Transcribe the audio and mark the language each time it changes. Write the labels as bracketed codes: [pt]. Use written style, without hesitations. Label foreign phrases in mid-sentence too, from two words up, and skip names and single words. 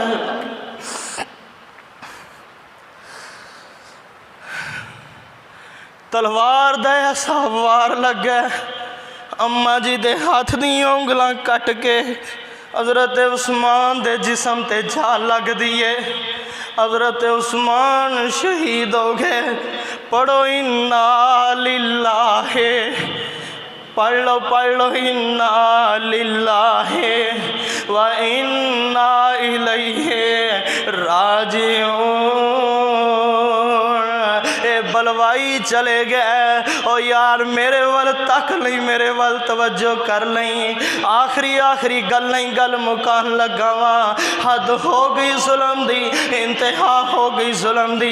[pa] تلوار دا ایسا وار لگے، اماں جی دے ہاتھ دی انگلاں کٹ کے حضرت عثمان دے جسم تے جا لگدی ہے. حضرت عثمان شہید ہو گئے. [ar] पढ़ो إنا لله, [pa] پڑھ لو [ar] إنا لله وإنا إليه راجعون. [pa] بلوائی چلے گئے او یار میرے ول تک نہیں، میرے ول توجہ کر نہیں. آخری گل نہیں گل مکان لگا وا، حد ہو گئی ظلم دی، انتہا ہو گئی ظلم دی.